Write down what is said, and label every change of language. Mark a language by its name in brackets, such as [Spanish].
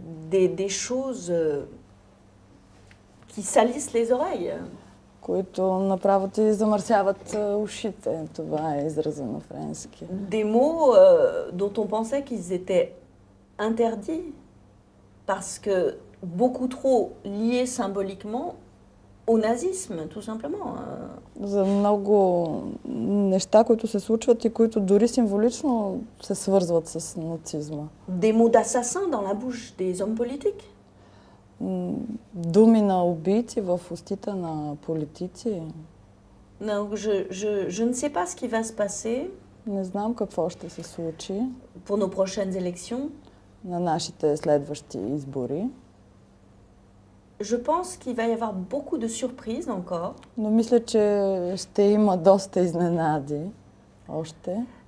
[French] Des choses qui salissent les oreilles. [Bulgarian] Които направо ти замърсяват ушите. Това е израза на френски. [French] Des mots dont on pensait qu'ils étaient interdits parce que beaucoup trop liés symboliquement au nazisme, tout simplement. [Bulgarian] За много неща, които се случват и които дори символично се свързват с нацизма. [French] Des mots d'assassin dans la bouche des hommes politiques. [Bulgarian] Думи на убийци в устите на политици. [French] Donc je ne sais pas ce qui va se passer. [Bulgarian] Не знам какво ще се случи. [French] Pour nos prochaines élections. [Bulgarian] На нашите следващи избори. [French] Je pense qu'il va y avoir beaucoup de surprises encore. [Bulgarian] Но мисля, че ще има доста изненади още.